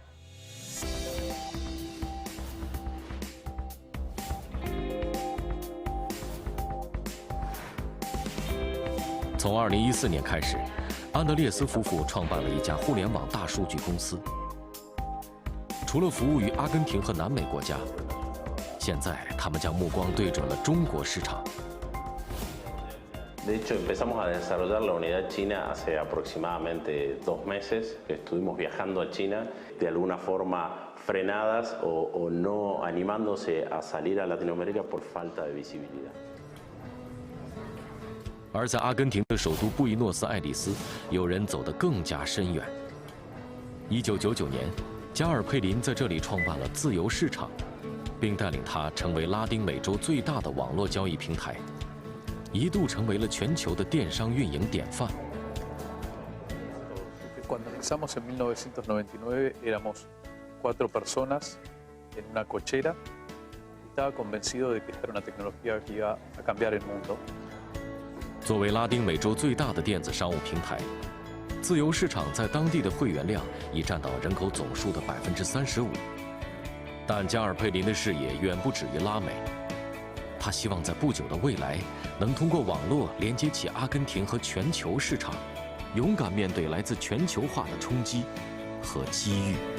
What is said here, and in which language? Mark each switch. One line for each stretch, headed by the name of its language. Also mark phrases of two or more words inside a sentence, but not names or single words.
Chinese: 从2014年开始，安德烈斯夫妇创办了一家互联网大数据公司。除了服务于阿根廷和南美国家，现在他们将目光对准了中国市场。
Spanish: De hecho, empezamos a desarrollar la unidad china hace aproximadamente 2 meses. Estuvimos viajando a China, de alguna forma frenadas o no animándose a salir a Latinoamérica por falta de visibilidad.
Chinese: 而在阿根廷的首都布宜诺斯艾利斯，有人走得更加深远。1999年，加尔佩林在这里创办了自由市场，并带领它成为拉丁美洲最大的网络交易平台，一度成为了全球的电商运营典范。
Spanish: Cuando empezamos en 1999 éramos 4 personas en una cochera. Estaba convencido de que esta era una tecnología que iba a cambiar el mundo.
Chinese: 作为拉丁美洲最大的电子商务平台，自由市场在当地的会员量已占到人口总数的35%。但加尔佩林的视野远不止于拉美，他希望在不久的未来，能通过网络连接起阿根廷和全球市场，勇敢面对来自全球化的冲击和机遇。